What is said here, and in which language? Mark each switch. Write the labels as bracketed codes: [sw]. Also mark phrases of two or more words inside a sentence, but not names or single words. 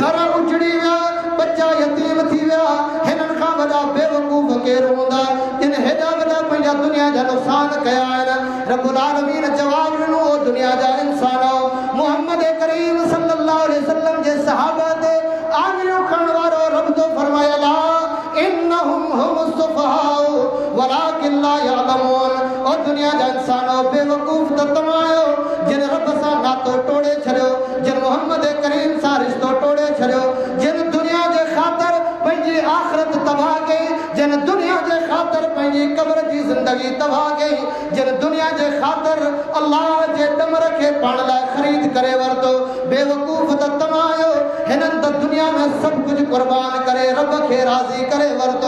[sd] घर उजड़ी विया बच्चा यतीम थी विया। हिननि खां वॾा बेवकूफ़ केरु हूंदा जिन हेॾा वॾा पंहिंजा दुनिया जा नुक़सान कया आहिनि। रब्बुल आलमीन जवाब ॾिनो ओ दुनिया जा इंसानो मोहम्मद करीम [ar] صلى الله عليه وسلم [sd] जे सहाबा ते आङिरियूं खणण वारो रब तो फरमाए [ar] ألا إنهم هم السفهاء ولكن لا يعلمون. [sd] ओ दुनिया जा इंसानो बेवकूफ़ त तमायो जिन रब सां नातो टोड़े छॾियो जिन मोहम्मद करीम सां रिश्तो टोड़े छॾियो जिन दुनिया जे ख़ातिर पंहिंजी आख़िरत तबाह कई जिन दुनिया जे ख़ातिर पंहिंजी क़ब्र जी ज़िंदगी तबाह कई जिन दुनिया जे ख़ातिर अल्लाह जे ॾमर खे पाण लाइ ख़रीद करे वरितो बेवकूफ़ त तमायो हिननि त दुनिया में सभु कुझु क़ुर्बान करे रब खे राज़ी करे वरितो।